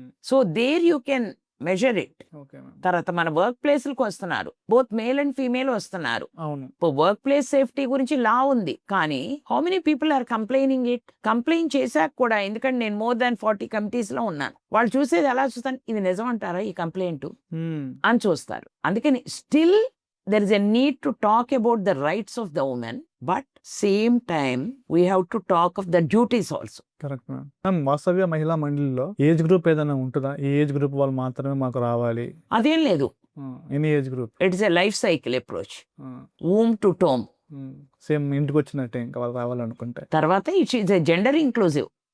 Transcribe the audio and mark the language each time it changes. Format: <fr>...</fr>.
<en>So there you can measure it.</en> <te>తర్వాత మన work ప్లేస్లకు వస్తున్నారు, బోత్ మేల్ అండ్ ఫీమేల్ వస్తున్నారు. ఇప్పుడు వర్క్ ప్లేస్ సేఫ్టీ గురించి లా ఉంది, కానీ</te> <en>How many people are complaining it?</en> <te>Complaint చేశాక కూడా, ఎందుకంటే నేను మోర్ దాన్ 40 కమిటీస్ లో ఉన్నాను, వాళ్ళు చూసేది ఎలా చూస్తాను, ఇది నిజం అంటారా ఈ కంప్లైంట్ అని చూస్తారు. అందుకని still</te> <en>there is a need to talk about the rights of the woman, but same time we have to talk of the duties also.</en> <te>Correct ma'am. వాస్తవ్య మహిళా మండలిలో ఏజ్ గ్రూప్ ఏదైనా ఉంటుందా? ఈ ఏజ్ గ్రూప్ వాళ్ళు మాత్రమే మాకు రావాలి అదేం లేదు.</te> <en>Any age group. It's a life cycle approach, womb to tomb.</en> <te>Same ఇంటికి వచ్చినట్టే ఇంకా వాళ్ళు రావాలనుకుంటే.</te> <en>తర్వాత it's a gender inclusive.</en>